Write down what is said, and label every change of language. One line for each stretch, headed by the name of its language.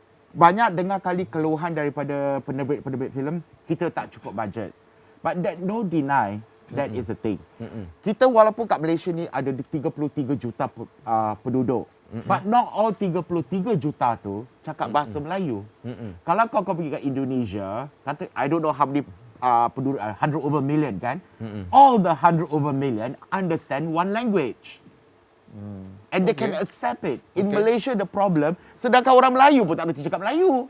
Malay: Banyak dengar kali keluhan daripada penerbit-penerbit filem, kita tak cukup budget.
English: But that no deny, that is a thing.
Malay: Kita walaupun kat Malaysia ni ada 33 juta penduduk.
English: But not all
Malay: 33 juta tu cakap bahasa Melayu. Kalau kau pergi kat Indonesia, kata
English: I don't know how many
Malay: penduduk
English: 100 over million
Malay: kan.
English: All the 100 over million understand one language. And they can accept it. In Malaysia the problem,
Malay: sedangkan orang Melayu pun tak boleh cakap Melayu.